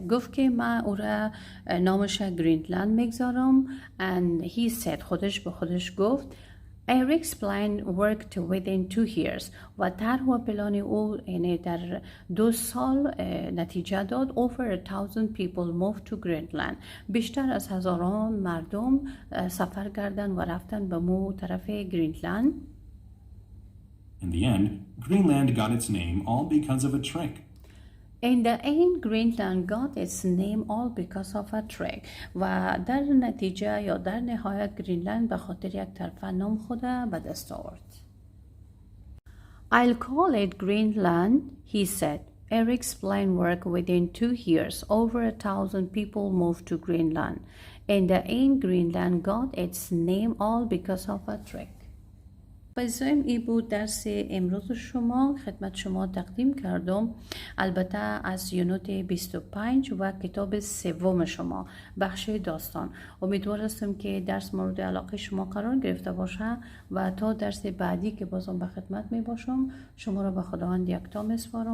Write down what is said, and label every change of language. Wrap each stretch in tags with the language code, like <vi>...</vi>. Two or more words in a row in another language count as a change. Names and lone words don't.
<fa>گفت که من او را نامش گرینلند میگذارم.</fa> <en>And he said,</en> <fa>خودش به خودش گفت.</fa> <en>Eric's plan worked within 2 years.</en> <fa>و طرح و پلان او یعنی در 2 سال نتیجه داد.</fa> <en>Over 1,000 people moved to Greenland.</en> <fa>بیشتر از هزاران مردم سفر کردن و رفتن به مو طرف گرینلند.</fa> <en>In the end, Greenland got its name all because of a trick. In the end, Greenland got its name all because of a trick.</en> <fa>و در نتیجه یا در نهایت گرینلند به خاطر یک ترفند نام خود به دست آورد.</fa> <en>I'll call it Greenland, he said. Eric's plan worked within 2 years. Over 1,000 people moved to Greenland. In the end, Greenland got its name all because of a trick.</en> <fa>بایزایم ای بود درس امروز شما خدمت شما تقدیم کردم. البته از یونت 25 و کتاب سوم شما بخش داستان. امیدوار هستم که درس مورد علاقه شما قرار گرفته باشه و تا درس بعدی که بازم به خدمت می باشم شما را به خداوند یکتا میسپارم.</fa>